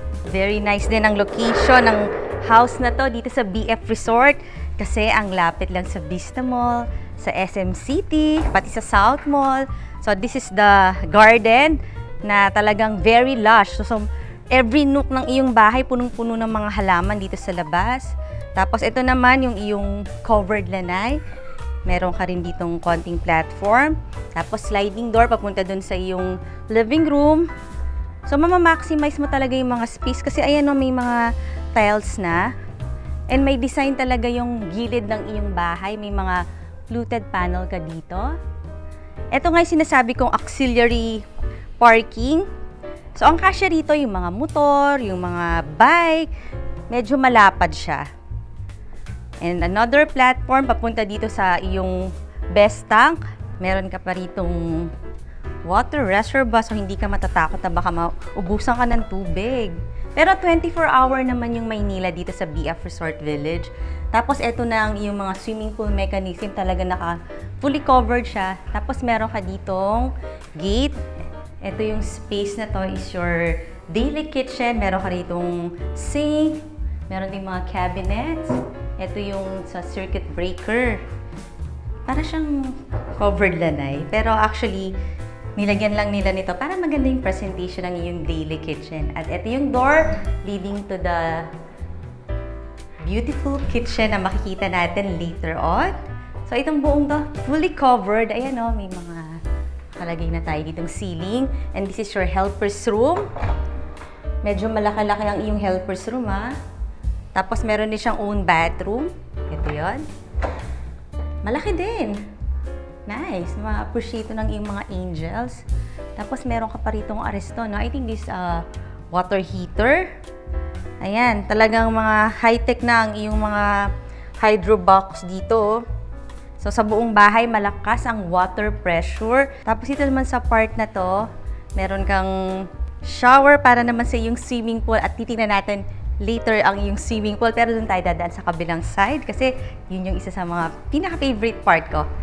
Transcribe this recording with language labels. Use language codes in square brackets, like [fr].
[en] Very nice [tl] din ang location ng house na to dito sa BF Resort kasi ang lapit lang sa Vista Mall, sa SM City, pati sa South Mall. [en] So this is the garden [tl] na talagang [en] very lush. So every nook [tl] ng iyong bahay punong-puno ng mga halaman dito sa labas. Tapos ito naman yung iyong covered lanai. Meron ka rin ditong konting platform. Tapos sliding door papunta dun sa iyong living room. So, mamamaximize mo talaga yung mga space kasi ayan o, may mga tiles na. And may design talaga yung gilid ng iyong bahay. May mga fluted panel ka dito. Ito nga yung sinasabi kong auxiliary parking. So, ang kasya rito yung mga motor, yung mga bike. Medyo malapad siya. And another platform papunta dito sa iyong best tank. Meron ka pa ritong water reservoir, so hindi ka matatakot na baka maubusan ka ng tubig. Pero 24-hour naman yung Maynila dito sa BF Resort Village. Tapos ito na ang iyong mga swimming pool mechanism, talaga fully covered siya. Tapos meron ka ditong gate. Ito yung [en] space [tl] na to [en] is your daily kitchen. [tl] Meron ka ditong sink. Meron din mga cabinets. Ito yung sa circuit breaker. Para siyang covered lanai. Pero actually, nilagyan lang nila nito para maganda yung presentation ng iyong daily kitchen. At ito yung [en] door leading to the beautiful kitchen [tl] na makikita natin [en] later on. [tl] So, itong buong to, fully covered. Ayan o, may mga kalagay na tayo ditong ceiling. [en] And this is your helper's room. [tl] Medyo malaki-laki ang iyong helper's room, ha. Tapos, meron din siyang own bathroom. Ito yun. Malaki din. Nice. Ma-appreciate ng iyong mga angels. Tapos, meron ka pa ritong aresto, no? [en] I think this water heater. [tl] Ayan. Talagang mga high-tech na ang iyong mga hydro box dito. So, sa buong bahay, malakas ang water pressure. Tapos, ito naman sa part na to, meron kang shower para naman sa iyong swimming pool. At titingnan natin later ang iyong swimming pool. Pero doon tayo dadaan sa kabilang side kasi yun yung isa sa mga pinaka-favorite part ko.